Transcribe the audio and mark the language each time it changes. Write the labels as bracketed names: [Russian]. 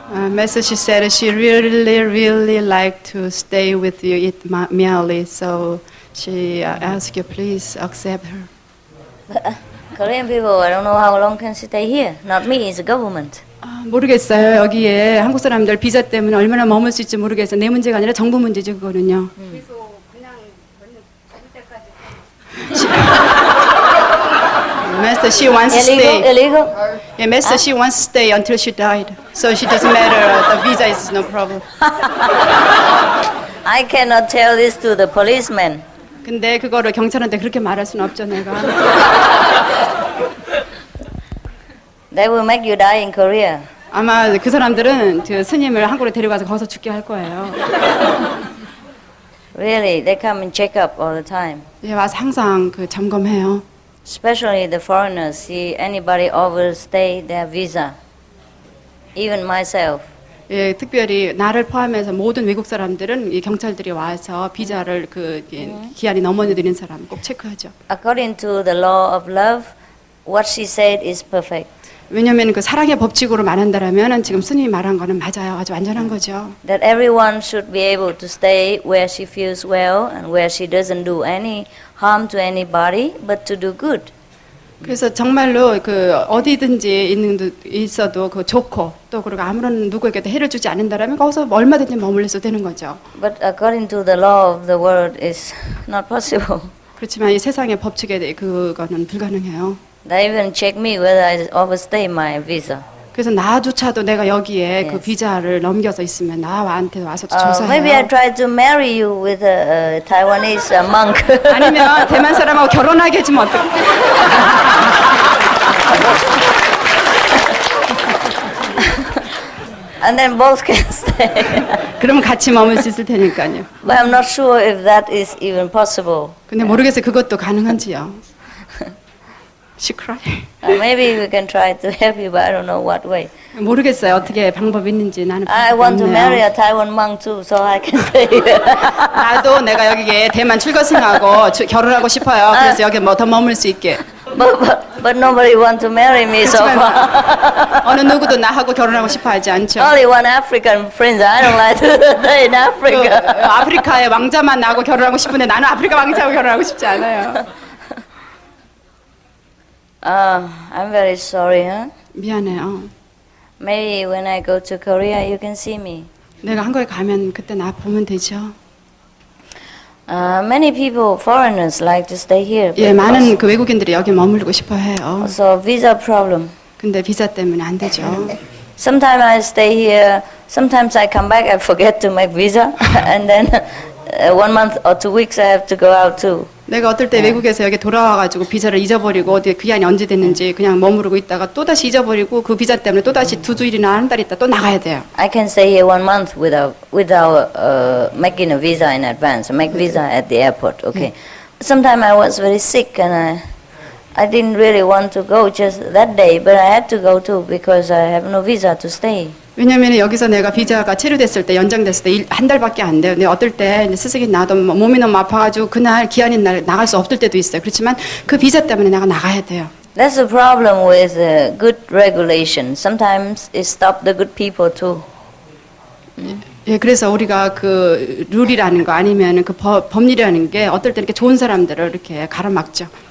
[English] Message said she really like to stay with you at Miali, so she asked you please accept her. Korean people, I don't know how long can stay here. Not me, it's the government. [Korean] 모르겠어요. 여기에 한국 사람들 비자 때문에 얼마나 머물 수 있을지 모르겠어요. 내 문제가 아니라 정부 문제죠, 그거는요. [English] Master, she wants to stay. Illegal? Yeah, Master, she wants to stay until she died. So she doesn't matter. The visa is no problem. I cannot tell this to the policeman. [Korean] 근데 그거를 경찰한테 그렇게 말할 수는 없죠, 내가. [English] They will make you die in Korea. [Korean] 아마 그 사람들은 그 스님을 한국으로 데려가서 거기서 죽게 할 거예요. [English] Really, they come and check up all the time. [Korean] 예, 와서 항상 그 점검해요. [English] Especially the foreigners, see anybody overstay their visa. Even myself. [Korean] 예, 특별히 나를 포함해서 모든 외국 사람들은 이 경찰들이 와서 비자를 그 기한이 넘어들인 사람 꼭 체크하죠. [English] According to the law of love, what she said is perfect. [Korean] 왜냐하면 그 사랑의 법칙으로 말한다라면 지금 스님이 말한 거는 맞아요. 아주 완전한 거죠. [English] That everyone should be able to stay where she feels well and where she doesn't do any harm to anybody, but to do good. [Korean] 그래서 정말로 그 어디든지 있어도 그 좋고 또 그리고 아무런 누구에게도 해를 주지 않는다라면 거기서 얼마든지 머물러서 되는 거죠. [English] But according to the law of the world, is not possible. [Korean] 그렇지만 이 세상의 법칙에 대해 그거는 불가능해요. [English] They even check me whether I overstay my visa. [Korean] 그래서 나조차도 내가 여기에 그 비자를 넘겨서 있으면 나한테 와서 조사해요. [English] Maybe I try to marry you with a Taiwanese monk. [Korean] 아니면 대만 사람하고 결혼하게 해주면 어떡해? [English] And then both can stay. [Korean] 그러면 같이 머물 수 있을 테니까요. [English] But I'm not sure if that is even possible. [Korean] 근데 모르겠어요. 그것도 가능한지요. [English] She cried. Maybe we can try to help you, but I don't know what way. [Korean] 모르겠어요. 어떻게 방법이 있는지 나는. [English] I want to marry a Taiwan monk too, so I can stay here. [Korean] 나도 내가 여기에 대만 출거승하고 결혼하고 싶어요. 그래서 여기 뭐 더 머물 수 있게. [English] But nobody want to marry me so far. [Korean] 어느 누구도 나하고 결혼하고 싶어 하지 않죠. [English] Only one African prince. I don't like to stay in Africa. [Korean] 아프리카의 왕자만 나하고 결혼하고 싶은데 나는 아프리카 왕자하고 결혼하고 싶지 않아요. [English] I'm very sorry, huh? [Korean] 미안해요. [English] Maybe when I go to Korea, you can see me. [Korean] 내가 한국에 가면 그때 나 보면 되죠. [English] Many people, foreigners, like to stay here. [Korean] 예, 많은 그 외국인들이 여기 머물고 싶어 해요. [English] So visa problem. [Korean] 근데 비자 때문에 안 되죠. [English] Sometimes I stay here. Sometimes I come back. I forget to make visa, and then 1 month or 2 weeks I have to go out too. [Korean] 내가 어떨 때 외국에서 여기 돌아와가지고 비자를 잊어버리고 어디 기한이 언제 됐는지 그냥 머무르고 있다가 또 다시 잊어버리고 그 비자 때문에 또 다시 2주일이나 한 달 있다 또 나가야 돼요. [English] I can stay here 1 month without making a visa in advance. Make visa at the airport. Okay. Sometimes I was very sick and I didn't really want to go just that day, but I had to go too because I have no visa to stay. [Korean] 왜냐면 여기서 내가 비자가 체류됐을 때 연장됐을 때 한 달밖에 안 돼요. 근데 어떨 때 스승이 나도 몸이 너무 아파가지고 그날 기한인 날 나갈 수 없을 때도 있어요. 그렇지만 그 비자 때문에 내가 나가야 돼요. [English] That's the problem with good regulation. Sometimes it stops the good people too. [Korean] 예, 그래서 우리가 그 룰이라는 거 아니면 그 법률이라는 게 어떨 때 이렇게 좋은 사람들을 이렇게 가로막죠.